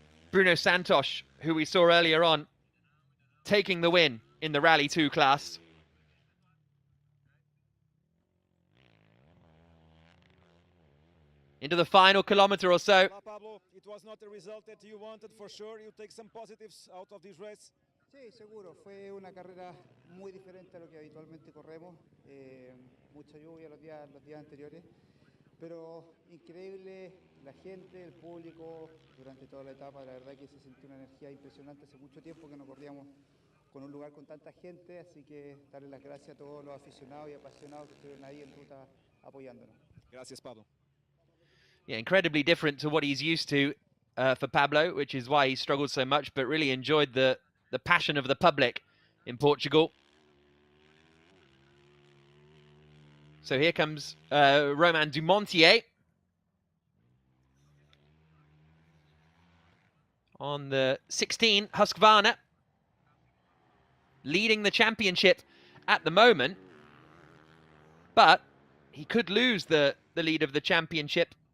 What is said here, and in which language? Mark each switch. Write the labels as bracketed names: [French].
[English] Bruno Santos, who we saw earlier on, taking the win in the Rally 2 class. Into the final kilometre or so. Pablo, it was not the result that you wanted, for sure. You take some positives out of this race. [Spanish] Sí, seguro. Fue una carrera muy diferente a lo que habitualmente corremos. Mucha lluvia los días anteriores. Pero increíble la gente, el público, durante toda la etapa. La verdad que se sintió una energía impresionante. Hace mucho tiempo que no corríamos con un lugar con tanta gente. Así que darle las gracias a todos los aficionados y apasionados que estuvieron ahí en ruta apoyándonos. Gracias, Pablo. [English] Yeah, incredibly different to what he's used to for Pablo, which is why he struggled so much, but really enjoyed the passion of the public in Portugal. So here comes Romain Dumontier on the 16, Husqvarna, leading the championship at the moment, but he could lose the lead of the championship.